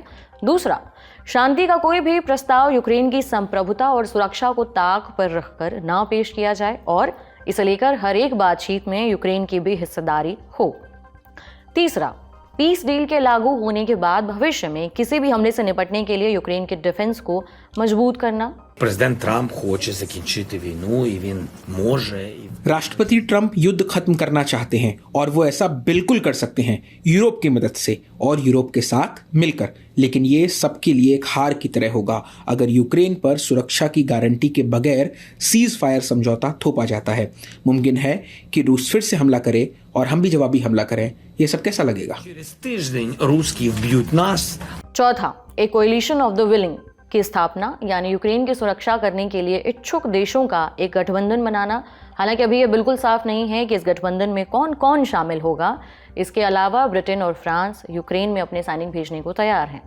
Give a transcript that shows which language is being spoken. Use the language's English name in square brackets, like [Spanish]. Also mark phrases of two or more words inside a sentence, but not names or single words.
[Hindi] दूसरा, शांति का कोई भी प्रस्ताव यूक्रेन की संप्रभुता और सुरक्षा को ताक पर रखकर ना पेश किया जाए और इसे लेकर हर एक बातचीत में यूक्रेन की भी हिस्सेदारी हो। तीसरा, [English] peace deal [Hindi] के लागू होने के बाद भविष्य में किसी भी हमले से निपटने के लिए यूक्रेन के डिफेंस को मजबूत करना। [Ukrainian] Президент Трамп хоче закінчити війну, і він може. [Hindi] राष्ट्रपति ट्रंप युद्ध खत्म करना चाहते हैं और वो ऐसा बिल्कुल कर सकते हैं यूरोप की मदद से और यूरोप के साथ मिलकर, लेकिन ये सबके लिए एक हार की तरह होगा अगर यूक्रेन पर सुरक्षा की गारंटी के बगैर [English] cease fire [Hindi] समझौता थोपा जाता है। मुमकिन है कि रूस फिर से हमला करे और हम भी जवाबी हमला करें। ये सब कैसा लगेगा? [Ukrainian] Через тиждень русські вб'ють нас. [Hindi] चौथा, [English] a coalition of the willing [Hindi] की स्थापना, यानी यूक्रेन की सुरक्षा करने के लिए इच्छुक देशों का एक गठबंधन बनाना। हालांकि अभी ये बिल्कुल साफ नहीं है कि इस गठबंधन में कौन कौन शामिल होगा। इसके अलावा ब्रिटेन और फ्रांस यूक्रेन में अपने सैनिक भेजने को तैयार हैं।